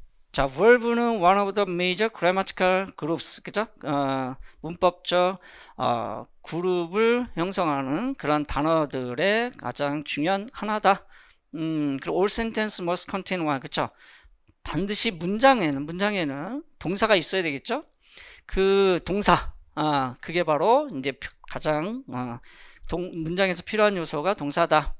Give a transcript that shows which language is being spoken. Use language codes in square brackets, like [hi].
[ko] 자, verb는 [en] one of the major grammatical groups, [ko] 그죠? 문법적 그룹을 형성하는 그런 단어들의 가장 중요한 하나다. 그리고 [en] all sentence must contain one, [ko] 그쵸? 반드시 문장에는 동사가 있어야 되겠죠? 그 동사, 그게 바로 이제 가장 문장에서 필요한 요소가 동사다.